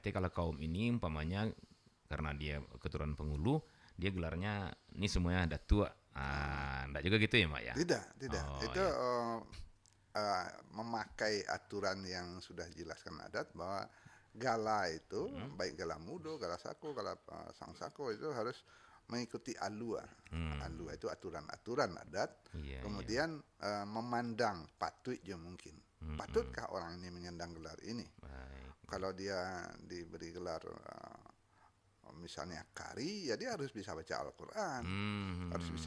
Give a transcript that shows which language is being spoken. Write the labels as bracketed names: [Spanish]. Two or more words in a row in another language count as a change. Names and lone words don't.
[Indonesian] Artinya kalau kaum ini umpamanya karena dia keturunan Penghulu, dia gelarnya ini semuanya datua. Enggak juga gitu ya Mak ya. tidak, tidak. Oh Itu ya. memakai aturan yang sudah dijelaskan adat bahwa gala itu Hmm, baik [Minangkabau] gala mudo, gala sako, gala sang sako [Indonesian] itu harus mengikuti alua. hmm. Alua itu aturan-aturan adat. Iya iya. Kemudian memandang patut je mungkin. Hmm, hmm. Patutkah orang ini menyandang gelar ini? Baik. Kalau dia diberi gelar misalnya kari, ya dia harus bisa baca Al-Quran, harus bisa